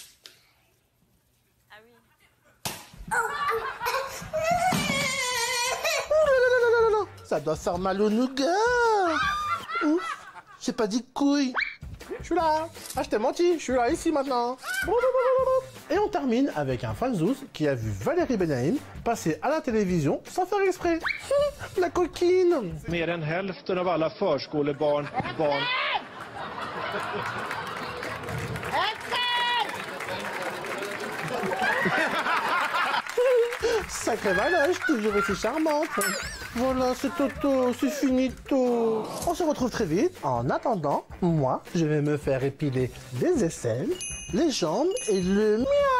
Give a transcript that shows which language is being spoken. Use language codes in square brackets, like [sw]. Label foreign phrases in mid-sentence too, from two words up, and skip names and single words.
[fr] Ça doit faire mal au nougat. Ouf, j'ai pas dit couille. Je suis là. Ah, je t'ai menti. Je suis là, ici, maintenant. Et on termine avec un fanzouz qui a vu Valérie Benaïm passer à la télévision sans faire exprès. La coquine. [sv] Mer än hälften av alla förskolebarn. [fr] Sacré Valoche, toujours aussi charmante. Voilà, c'est Toto, c'est finito. On se retrouve très vite. En attendant, moi, je vais me faire épiler les aisselles, les jambes et le miaou.